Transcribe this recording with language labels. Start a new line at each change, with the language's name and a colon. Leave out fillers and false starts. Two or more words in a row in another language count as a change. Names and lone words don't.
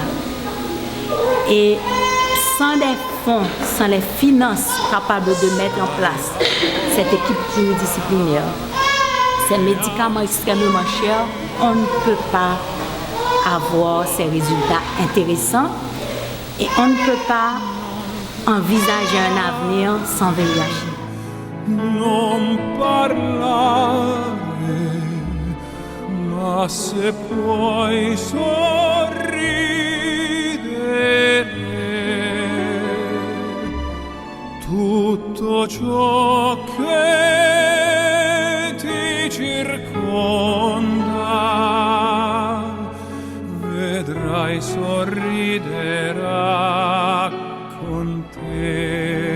French: Et sans des fonds, sans les finances capables de mettre en place cette équipe pluridisciplinaire, ces médicaments extrêmement chers, on ne peut pas avoir ces résultats intéressants et on ne peut pas envisager un avenir sans VIH.
Italian: Non parlare, ma se puoi sorridere, tutto ciò che ti circonda, vedrai sorriderà con te.